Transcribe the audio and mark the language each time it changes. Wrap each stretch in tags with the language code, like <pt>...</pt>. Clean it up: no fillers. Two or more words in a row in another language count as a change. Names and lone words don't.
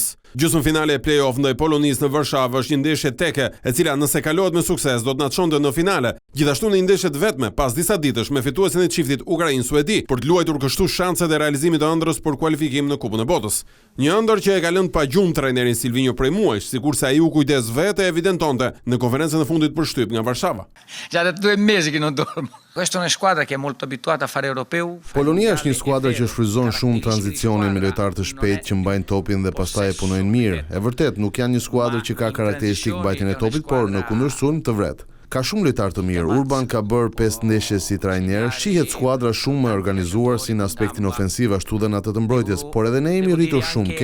<sq>Gjysmëfinale e play-off ndaj Polonisë në Varshavë është një ndeshje teke, e cila nëse kalohet me sukses do të na çonte në finale. Gjithashtu në një ndeshje të vetme pas disa ditësh me fituesin e çiftit Ukrainë-Suedi për të luajtur kështu shanset e realizimit të ëndrrës për kualifikim në Kupën e Botës. Një ëndër që e ka lënë pa gjumë trajnerin Silvinjo prej muajsh, sikurse ai u kujdes vetë e evidentonte në konferencën e fundit për shtyp nga Varshava.</sq> <it>Già 2 mesi che non dormo. Questa è una squadra che è molto abituata a fare europeu.</it> <sq>Polonia është një skuadër që shfrytëzon shumë tranzicionin me lojtarë të shpejtë që mbajnë topin dhe pastaj e punojnë mirë. E vërtet, nuk janë një skuadër që ka karakteristikë mbajtjen e topit, por në kundërshtim të vret. Ka shumë lojtarë të mirë. Urban ka bërë 5 ndeshje si trajner, shihet skuadra shumë më organizuar si në aspektin ofensiv ashtu dhe në atë të mbrojtjes, por edhe ne jemi rritur shumë.</sq>